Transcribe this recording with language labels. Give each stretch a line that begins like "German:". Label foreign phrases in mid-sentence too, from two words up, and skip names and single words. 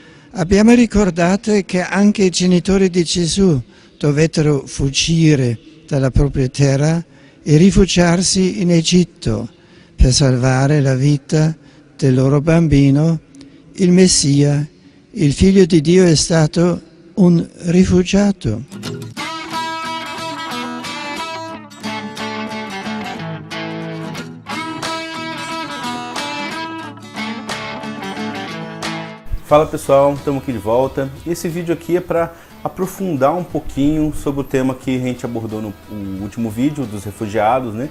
Italian: Abbiamo ricordato che anche i genitori di Gesù dovettero fuggire dalla propria terra e rifugiarsi in Egitto per salvare la vita del loro bambino. Il Messia, il Figlio di Dio, è stato un rifugiato.
Portuguese: Fala pessoal, estamos aqui de volta. Esse vídeo aqui é para aprofundar um pouquinho sobre o tema que a gente abordou no último vídeo dos refugiados, né?